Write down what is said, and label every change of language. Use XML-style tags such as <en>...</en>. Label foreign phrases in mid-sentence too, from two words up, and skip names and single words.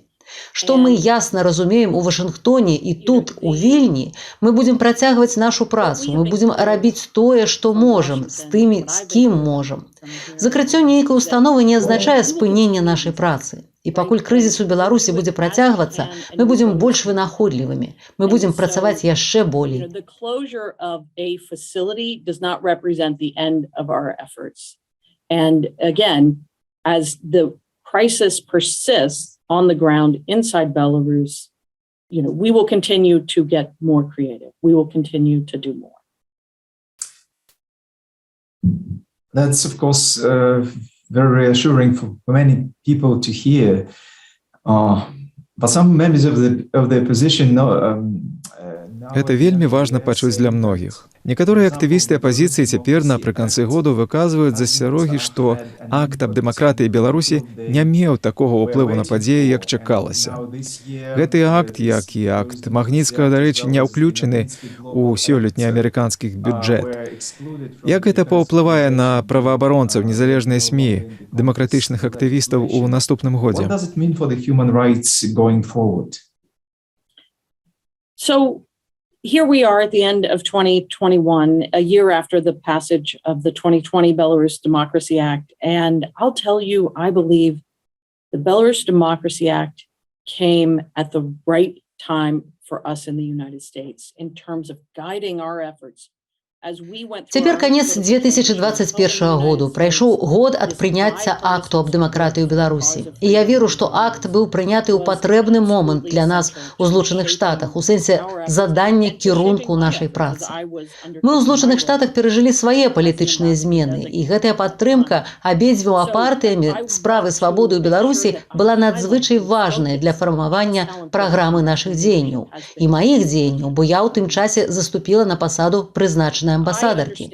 <be>Што мы ясна разумеем у Вашынгтоне і тут, у Вільні, мы будзем працягваць нашу працу, мы будзем рабіць тое, што можам, з тымі, з кім можам. Закрыццё нейкай установы не азначае спынення нашай працы. І пакуль крызіс у Беларусі будзе працягвацца, мы будзем больш вынаходлівымі, мы будзем працаваць яшчэ болей.</be> <en>The closure of a facility does not represent the end of our efforts. And again, as the crisis persists on the ground inside Belarus, you know, we will continue to get more creative. We will continue to do more. That's, of course, very reassuring for many people to hear. But some members of the opposition</en> <be>Гэта вельмі важна пачуць для многіх. Некаторыя актывісты апазіцыі цяпер напрыканцы году выказваюць засцярогі, што акт аб дэмакратыі Беларусі не меў такога ўплыву на падзеі, як чакалася. Гэты акт, як і акт Магніцкага, дарэчы, не ўключаны ў сёлетні амерыканскі бюджэт. Як гэта паўплывае на праваабаронцаў, незалежныя СМІ, дэмакратычных актывістаў у наступным годзе?</be> <en>What does it mean for the human rights going forward? So here we are at the end of 2021, a year after the passage of the 2020 Belarus Democracy Act. And I'll tell you, I believe the Belarus Democracy Act came at the right time for us in the United States in terms of guiding our efforts.</en> <be>Цяпер канец 2021 году. Прайшоў год ад прыняцця акту аб дэмакратыі ў Беларусі. І я веру, што акт быў прыняты ў патрэбны момант для нас у Злучаных Штатах, у сэнсе задання кірунку нашай працы. Мы ў Злучаных Штатах перажылі свае палітычныя змены, і гэтая падтрымка абедзвюма партыямі справы свабоды ў Беларусі была надзвычай важная для фармавання праграмы нашых дзеянняў і маіх дзеянняў, бо я ў тым часе заступіла на пасаду прызначанай амбасадаркі.</be>